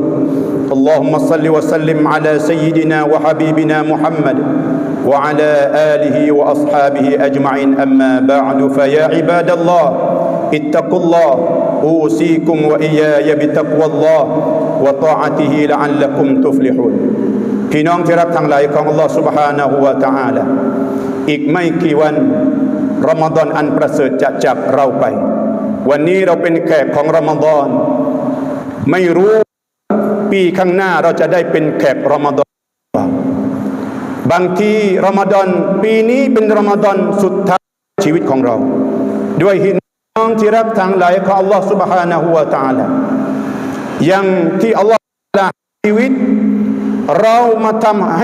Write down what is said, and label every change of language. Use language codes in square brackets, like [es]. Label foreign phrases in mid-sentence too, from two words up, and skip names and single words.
[ar] اللهم صل وسلم على سيدنا وحبيبنا محمد وعلى آله وأصحابه أجمعين. أما بعد، فيا عباد الله اتقوا الله أوصيكم وإياي بتقوى الله وطاعته لعلكم تفلحون [th] พี่น้องที่รักทั้งหลายของอัลลอฮฺ سبحانه และ تعالى อีกไม่กี่วันรอมฎอนอันประเสริฐจะจากเราไปวันนี้เราเป็นแขกของรอมฎอนไม่รู้ปีข้างหน้าเราจะได้เป็น แขกรอมฎอนบางทีรอมฎอนปีนี้เป็นรอมฎอนสุดท้ายชีวิตของเราด้วยพี่น้องที่รักทั้งหลายของอัลลอฮฺ سبحانه และ تعالى ยังที่อัลลอฮฺชีวิตเรามาทำ